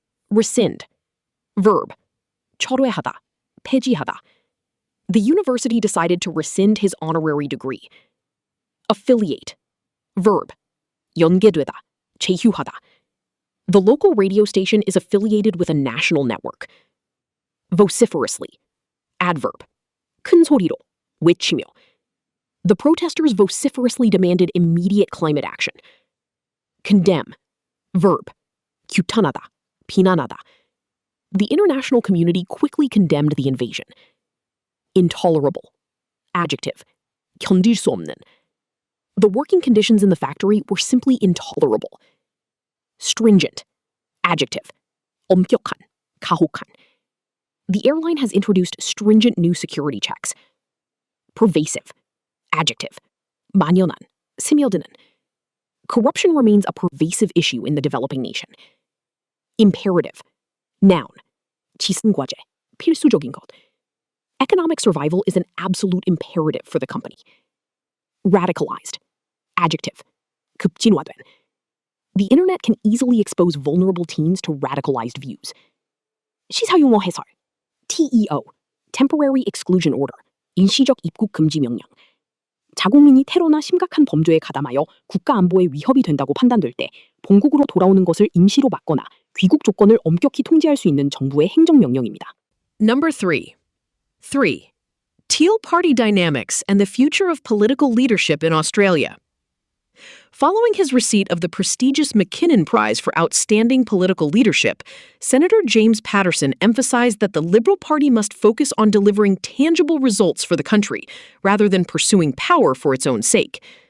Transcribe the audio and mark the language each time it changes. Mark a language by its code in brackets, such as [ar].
[en] Rescind, verb, [ko] 철회하다, 폐지하다. [en] The university decided to rescind his honorary degree. Affiliate, verb, [ko] 연계되다, 제휴하다. [en] The local radio station is affiliated with a national network. Vociferously, adverb, [ko] 큰 소리로, 외치며. [en] The protesters vociferously demanded immediate climate action. Condemn, verb, [ko] 규탄하다, 비난하다. [en] The international community quickly condemned the invasion. Intolerable, adjective, [ko] 견딜 수 없는. [en] The working conditions in the factory were simply intolerable. Stringent, adjective, [ko] 엄격한, 가혹한. [en] The airline has introduced stringent new security checks. Pervasive, adjective, [ko] 만연한, 스며드는. [en] Corruption remains a pervasive issue in the developing nation. Imperative, noun, [ko] 지승과제, 필수적인 것. [en] Economic survival is an absolute imperative for the company. Radicalized, adjective, [ko] 급진화된. [en] The internet can easily expose vulnerable teens to radicalized views. [ko] 시사용어 해설, [en] TEO, Temporary Exclusion Order, [ko] 일시적 입국 금지 명령. 자국민이 테러나 심각한 범죄에 가담하여 국가 안보에 위협이 된다고 판단될 때 본국으로 돌아오는 것을 임시로 막거나 귀국 조건을 엄격히 통제할 수 있는 정부의 행정명령입니다. [en] Number 3. Teal party dynamics and the future of political leadership in Australia. Following his receipt of the prestigious McKinnon Prize for Outstanding Political Leadership, Senator James Patterson emphasized that the Liberal Party must focus on delivering tangible results for the country, rather than pursuing power for its own sake.